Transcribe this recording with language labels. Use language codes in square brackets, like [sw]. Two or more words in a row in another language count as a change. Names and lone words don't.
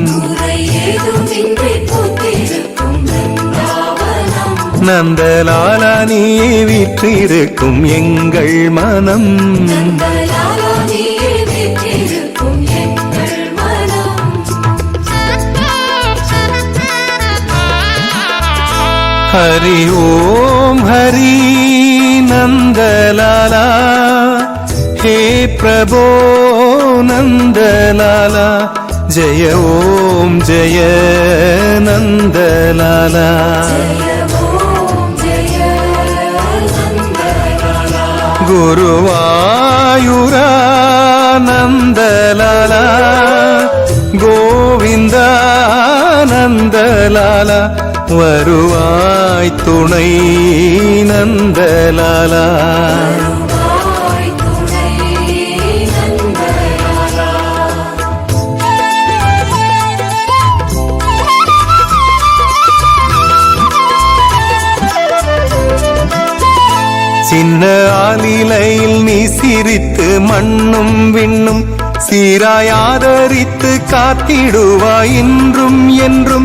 [ta] நந்தலாலா நீயே வீற்றிருக்கும் எங்கள் மனம். [sa] ஹரி ஓம் ஹரி நந்தலாலா हे प्रभो नंदलाला. जय ओम जय नंदलाला. गुरुवायूरा नंदलाला. गोविंदा नंदलाला. [ta] வருவாய் துணை நந்தலாலா. சின்ன ஆலிலையில் நீ சிரித்து மண்ணும் விண்ணும் சீராய் ஆதரித்து காத்திடுவாய் இன்றும் என்றும்.